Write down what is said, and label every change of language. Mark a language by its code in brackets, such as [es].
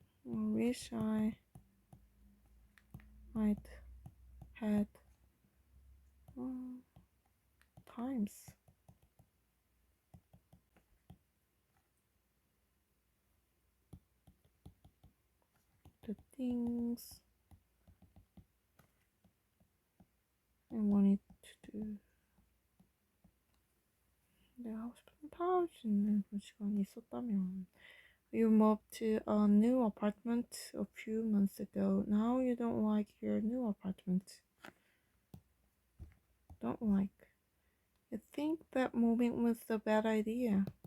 [en] I wish I'd had times. The things I wanted to do. [ko] 내가 하고 싶은 다 할 수 있는 그런 시간이 있었다면. [en] You moved to a new apartment a few months ago. Now you don't like your new apartment. Don't like. You think that moving was a bad idea.